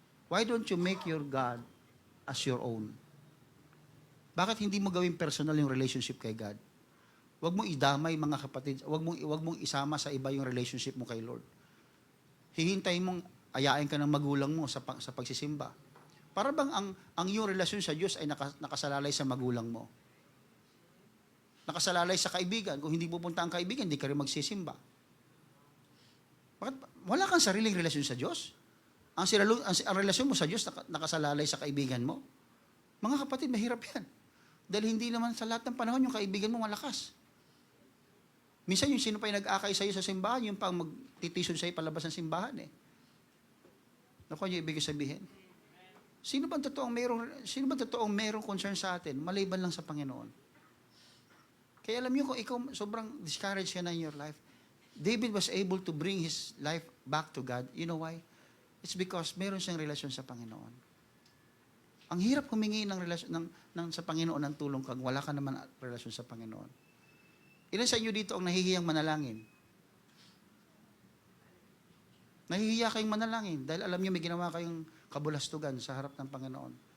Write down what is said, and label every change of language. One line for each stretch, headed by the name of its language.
English: Why don't you make your God as your own?
Filipino: Bakit hindi mo gawin personal yung relationship kay God? Huwag mong idamay, mga kapatid. Huwag mong isama sa iba yung relationship mo kay Lord. Hihintayin mong ayain ka ng magulang mo sa pagsisimba. Para bang ang iyong relasyon sa Diyos ay nakasalalay sa magulang mo? Nakasalalay sa kaibigan. Kung hindi pupunta ang kaibigan, hindi ka rin magsisimba. Bakit? Wala kang sariling relasyon sa Diyos. Ang relasyon mo sa Diyos nakasalalay sa kaibigan mo. Mga kapatid, mahirap yan. Dahil hindi naman sa lahat ng panahon yung kaibigan mo malakas. Minsan yung sino pa yung nag-akay sa'yo sa simbahan, yung pang magtitison sa'yo palabas ng simbahan Naku, yung ibig sabihin. Sino ba totoong merong concern sa atin? Maliban lang sa Panginoon. Kaya alam niyo kung ikaw sobrang discouraged ka na
English: in your life, David was able to bring his life back to God. You know why? It's because
Filipino: meron siyang relasyon sa Panginoon. Ang hirap humingi ng relasyon sa Panginoon ng tulong kung wala ka naman relasyon sa Panginoon. Ilan sa inyo dito ang nahihiyang manalangin? Nahihiya kayong manalangin dahil alam niyo may ginawa kayong kabulastugan sa harap ng Panginoon.